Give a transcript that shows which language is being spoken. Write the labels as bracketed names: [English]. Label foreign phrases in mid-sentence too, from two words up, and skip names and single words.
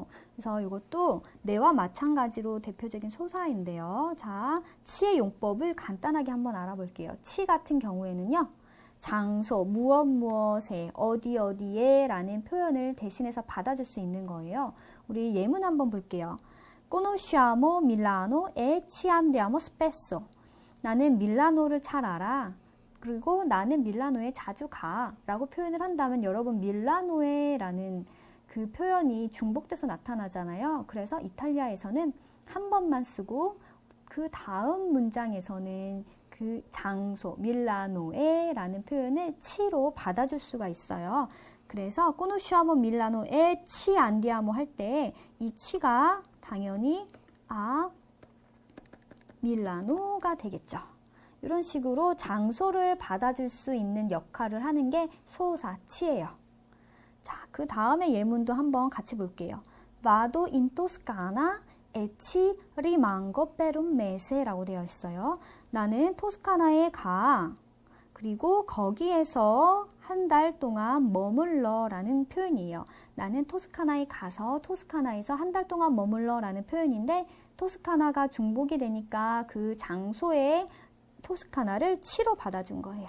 [Korean] 그래서 이것도 네와 마찬가지로 대표적인 소사인데요. 자, 치의 용법을 간단하게 한번 알아볼게요. 치 같은 경우에는요. 장소, 무엇 무엇에, 어디 어디에 라는 표현을 대신해서 받아줄 수 있는 거예요. 우리 예문 한번 볼게요. [Italian] Conosciamo Milano e ci andiamo spesso. [Korean] 나는 밀라노를 잘 알아. 그리고 나는 밀라노에 자주 가 라고 표현을 한다면 여러분 밀라노에 라는 그 표현이 중복돼서 나타나잖아요. 그래서 이탈리아에서는 한 번만 쓰고 그 다음 문장에서는 그 장소 밀라노에 라는 표현을 치로 받아줄 수가 있어요. 그래서 [Italian] conosciamo Milano e ci andiamo [Korean] 할 때 이 치가 당연히 밀라노가 되겠죠. 이런 식으로 장소를 받아줄 수 있는 역할을 하는 게 소사치예요. 자, 그 다음에 예문도 한번 같이 볼게요. [Italian] Vado in Toscana e ci rimango per un mese [Korean] 라고 되어 있어요. 나는 토스카나에 가. 그리고 거기에서 한 달 동안 머물러 라는 표현이에요. 나는 토스카나에 가서 토스카나에서 한 달 동안 머물러 라는 표현인데 토스카나가 중복이 되니까 그 장소에 토스카나를 치로 받아준 거예요.